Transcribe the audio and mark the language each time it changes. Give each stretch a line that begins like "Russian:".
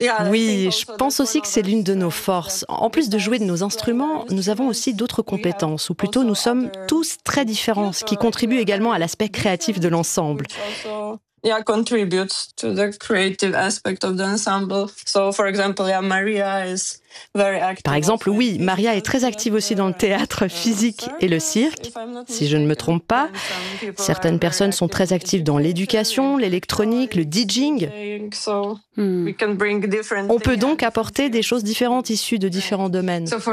French: Oui, je pense aussi que c'est l'une de nos forces. En plus de jouer de nos instruments, nous avons aussi d'autres compétences, ou plutôt nous sommes tous très différents, ce qui contribue également à l'aspect créatif de l'ensemble.
English: Contributes to the creative aspect of the ensemble. So, for example, Maria is very active.
French: Par exemple, oui, Maria est très active aussi dans le théâtre physique et le cirque, si je ne me trompe pas. Certaines personnes sont très actives dans l'éducation, l'électronique, le DJing. On peut donc apporter des choses différentes issues de différents domaines.